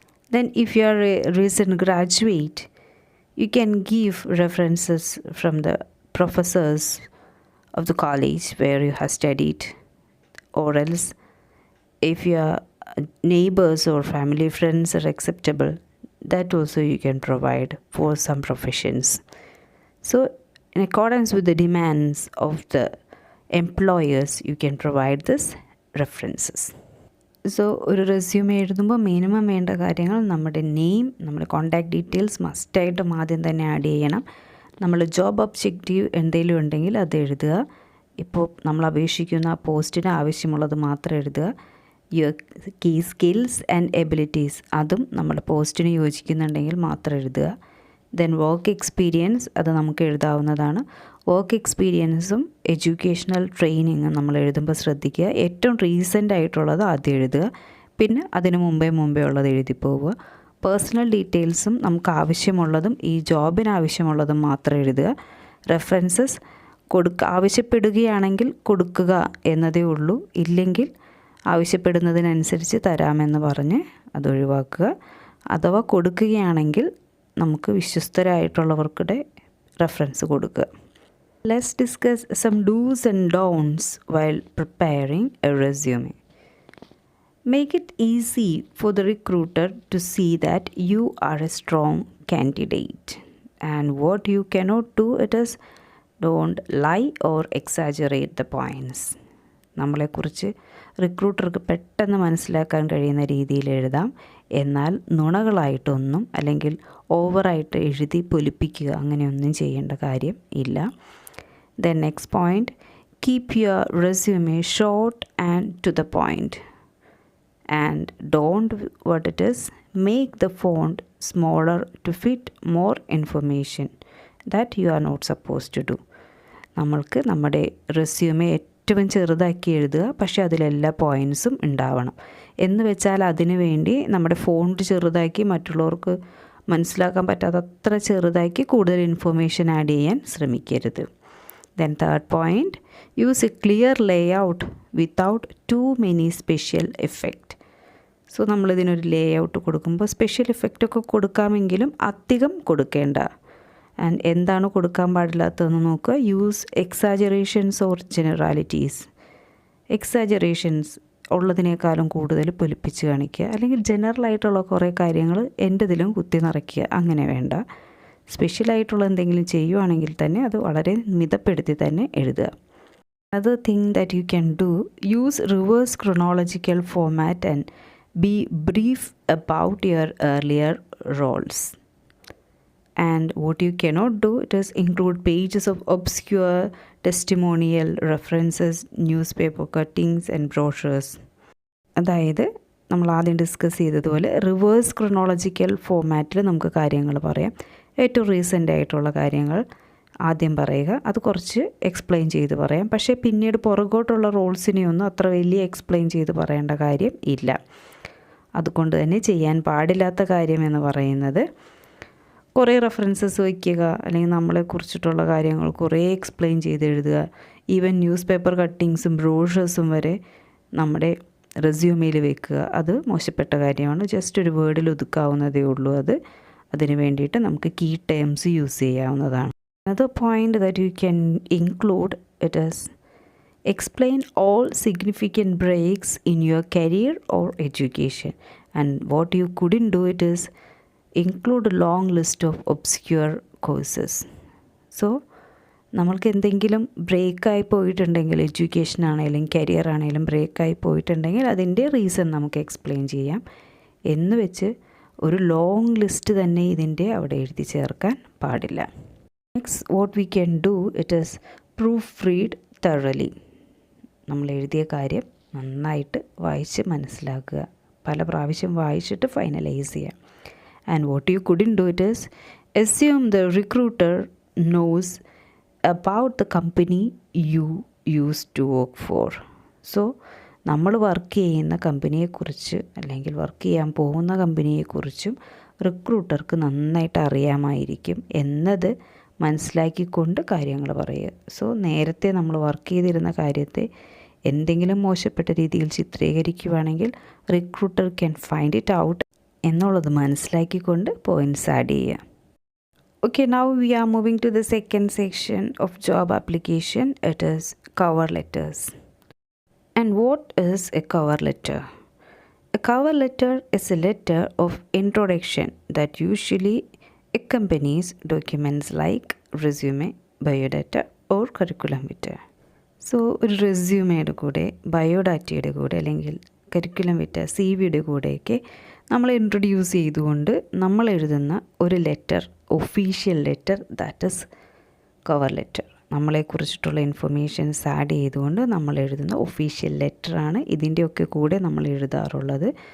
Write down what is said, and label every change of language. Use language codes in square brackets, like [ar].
[en] Then if you are a recent graduate, you can give references from the professors of the college where you have studied, or else if your neighbors or family friends are acceptable, that also you can provide for some professions. So in accordance with the demands of the employers, you can provide this references. [ml] So ഒരു resume എഴുതുമ്പോൾ minimum വേണ്ട കാര്യങ്ങൾ, നമ്മുടെ name, നമ്മുടെ contact details മസ്റ്റായിട്ടും ആദ്യം തന്നെ add ചെയ്യണം. നമ്മൾ ജോബ് ഒബ്ജക്റ്റീവ് എന്തെങ്കിലും ഉണ്ടെങ്കിൽ അത് എഴുതുക. ഇപ്പോൾ നമ്മൾ അപേക്ഷിക്കുന്ന പോസ്റ്റിന് ആവശ്യമുള്ളത് മാത്രം എഴുതുക. [en] your key skills and abilities, [ml] അതും നമ്മുടെ പോസ്റ്റിന് യോജിക്കുന്നുണ്ടെങ്കിൽ മാത്രം എഴുതുക. ദെൻ വർക്ക് എക്സ്പീരിയൻസ്, അത് നമുക്ക് എഴുതാവുന്നതാണ്. വർക്ക് എക്സ്പീരിയൻസും എഡ്യൂക്കേഷണൽ ട്രെയിനിങ്ങും നമ്മൾ എഴുതുമ്പോൾ ശ്രദ്ധിക്കുക, ഏറ്റവും റീസെൻ്റ് ആയിട്ടുള്ളത് ആദ്യം എഴുതുക, പിന്നെ അതിന് മുമ്പേ ഉള്ളത് എഴുതി പോവുക. പേഴ്സണൽ ഡീറ്റെയിൽസും നമുക്ക് ആവശ്യമുള്ളതും ഈ ജോബിന് ആവശ്യമുള്ളതും മാത്രം എഴുതുക. റെഫറൻസസ് ആവശ്യപ്പെടുകയാണെങ്കിൽ കൊടുക്കുക എന്നതേ ഉള്ളൂ, ഇല്ലെങ്കിൽ ആവശ്യപ്പെടുന്നതിനനുസരിച്ച് തരാമെന്ന് പറഞ്ഞ് അതൊഴിവാക്കുക. അഥവാ കൊടുക്കുകയാണെങ്കിൽ നമുക്ക് വിശ്വസ്തരായിട്ടുള്ളവർക്കുടെ റെഫറൻസ് കൊടുക്കുക. [en] Let's discuss some do's and don'ts while preparing a resume. Make it easy for the recruiter to see that you are a strong candidate. And what you cannot do, it is don't lie or exaggerate the points. [ml] നമ്മളെക്കുറിച്ച് റിക്രൂട്ടർക്ക് പെട്ടെന്ന് മനസ്സിലാക്കാൻ കഴിയുന്ന രീതിയിൽ എഴുതാം. എന്നാൽ നുണകളായിട്ടൊന്നും അല്ലെങ്കിൽ ഓവറായിട്ട് എഴുതി പൊലിപ്പിക്കുക അങ്ങനെയൊന്നും ചെയ്യേണ്ട കാര്യം ഇല്ല. [en] Then next point, keep your resume short and to the point. And don't make the font smaller to fit more information that you are not supposed to do. [ml] നമ്മൾക്ക് നമ്മുടെ റെസ്യൂമെ ഏറ്റവും ചെറുതാക്കി എഴുതുക, പക്ഷേ അതിലെല്ലാ പോയിൻറ്സും ഉണ്ടാവണം. എന്ന് വെച്ചാൽ അതിനു വേണ്ടി നമ്മുടെ ഫോണ്ട് ചെറുതാക്കി മറ്റുള്ളവർക്ക് മനസ്സിലാക്കാൻ പറ്റാത്തത്ര ചെറുതാക്കി കൂടുതൽ ഇൻഫർമേഷൻ ആഡ് ചെയ്യാൻ ശ്രമിക്കരുത്. [en] Then third point, use a clear layout without too many special effect. [ml] So നമ്മളിതിനൊരു Leh out കൊടുക്കുമ്പോൾ സ്പെഷ്യൽ എഫക്റ്റൊക്കെ കൊടുക്കാമെങ്കിലും അധികം കൊടുക്കേണ്ട. ആൻഡ് എന്താണ് കൊടുക്കാൻ പാടില്ലാത്തതെന്ന് നോക്കുക. [en] Use exaggerations or generalities. [ml] എക്സാജറേഷൻസ് ഉള്ളതിനേക്കാളും കൂടുതൽ പൊലിപ്പിച്ച് കാണിക്കുക, അല്ലെങ്കിൽ ജനറലായിട്ടുള്ള കുറേ കാര്യങ്ങൾ എൻ്റെ ഇതിലും കുത്തി നിറയ്ക്കുക, അങ്ങനെ വേണ്ട. സ്പെഷ്യലായിട്ടുള്ള എന്തെങ്കിലും ചെയ്യുവാണെങ്കിൽ തന്നെ അത് വളരെ മിതപ്പെടുത്തി തന്നെ എഴുതുക. [en] Another thing that you can do, use reverse chronological format and be brief about your earlier roles. And what you cannot do, it is include pages of obscure testimonial references, newspaper cuttings and brochures. [ml] അതായത് നമ്മൾ ആദ്യം discuss ചെയ്തതുപോലെ reverse chronological ഫോമാറ്റിൽ നമുക്ക് കാര്യങ്ങൾ പറയാം. ഏറ്റവും recent ആയിട്ടുള്ള കാര്യങ്ങൾ ആദ്യം പറയുക, അത് കുറച്ച് എക്സ്പ്ലെയിൻ ചെയ്ത് പറയാം. പക്ഷേ പിന്നീട് പുറകോട്ടുള്ള റോൾസിനെയൊന്നും അത്ര വലിയ എക്സ്പ്ലെയിൻ ചെയ്ത് പറയേണ്ട കാര്യം ഇല്ല. അതുകൊണ്ട് തന്നെ ചെയ്യാൻ പാടില്ലാത്ത കാര്യം എന്ന് പറയുന്നത് കുറേ റെഫറൻസസ് വയ്ക്കുക, അല്ലെങ്കിൽ നമ്മളെക്കുറിച്ചിട്ടുള്ള കാര്യങ്ങൾ കുറേ എക്സ്പ്ലെയിൻ ചെയ്ത് എഴുതുക. ഈവൻ ന്യൂസ് പേപ്പർ കട്ടിങ്സും ബ്രോഷേഴ്സും വരെ നമ്മുടെ റെസ്യൂമിൽ വെക്കുക. അത് മോശപ്പെട്ട കാര്യമാണ്. ജസ്റ്റ് ഒരു വേർഡിൽ ഒതുക്കാവുന്നതേ ഉള്ളൂ. അതിന് വേണ്ടിയിട്ട് നമുക്ക് കീ ടേംസ് യൂസ് ചെയ്യാവുന്നതാണ്. [en] Another point that you can include, it is explain all significant breaks in your career or education. And what you couldn't do, it is include a long list of obscure courses. [ml] So നമ്മൾക്ക് എന്തെങ്കിലും ബ്രേക്കായി പോയിട്ടുണ്ടെങ്കിൽ, education ആണെങ്കിലും career ആണെങ്കിലും ബ്രേക്കായി പോയിട്ടുണ്ടെങ്കിൽ അതിൻ്റെ reason നമുക്ക് explain ചെയ്യാം. എന്ന് വെച്ച് ഒരു ലോങ് ലിസ്റ്റ് തന്നെ ഇതിൻ്റെ അവിടെ എഴുതി ചേർക്കാൻ പാടില്ല. [en] Next, what we can do, it is proof read thoroughly. [ml] നമ്മൾ എഴുതിയ കാര്യം നന്നായിട്ട് വായിച്ച് മനസ്സിലാക്കുക, പല പ്രാവശ്യം വായിച്ചിട്ട് ഫൈനലൈസ് ചെയ്യാം. [en] And what you couldn't do, it is assume the recruiter knows about the company you used to work for. [ml] So നമ്മൾ വർക്ക് ചെയ്യുന്ന കമ്പനിയെക്കുറിച്ച് അല്ലെങ്കിൽ വർക്ക് ചെയ്യാൻ പോകുന്ന കമ്പനിയെക്കുറിച്ചും റിക്രൂട്ടർക്ക് നന്നായിട്ട് അറിയാമായിരിക്കും എന്നത് മനസ്സിലാക്കിക്കൊണ്ട് കാര്യങ്ങൾ പറയുക. സോ നേരത്തെ നമ്മൾ വർക്ക് ചെയ്തിരുന്ന കാര്യത്തെ എന്തെങ്കിലും മോശപ്പെട്ട രീതിയിൽ ചിത്രീകരിക്കുകയാണെങ്കിൽ [en] recruiter can find it out [ml] എന്നുള്ളത് മനസ്സിലാക്കിക്കൊണ്ട് പോയിൻറ്റ്സ് ആഡ് ചെയ്യുക. [en] Okay, now we are moving to the second section of job application. It is cover letters. And what is a cover letter? A cover letter is a letter of introduction that usually accompanies documents like resume, biodata or curriculum vitae. [ml] So, ഒരു റെസ്യൂമയുടെ കൂടെ ബയോഡാറ്റയുടെ കൂടെ അല്ലെങ്കിൽ curriculum വിറ്റ CV-യുടെ കൂടെയൊക്കെ നമ്മൾ introduce ചെയ്തുകൊണ്ട് നമ്മൾ എഴുതുന്ന ഒരു letter, official letter, [en] That is cover letter. [ml] നമ്മളെക്കുറിച്ചിട്ടുള്ള informations add ചെയ്തുകൊണ്ട് നമ്മൾ എഴുതുന്ന ഒഫീഷ്യൽ ലെറ്ററാണ് ഇതിൻ്റെയൊക്കെ കൂടെ നമ്മൾ എഴുതാറുള്ളത്.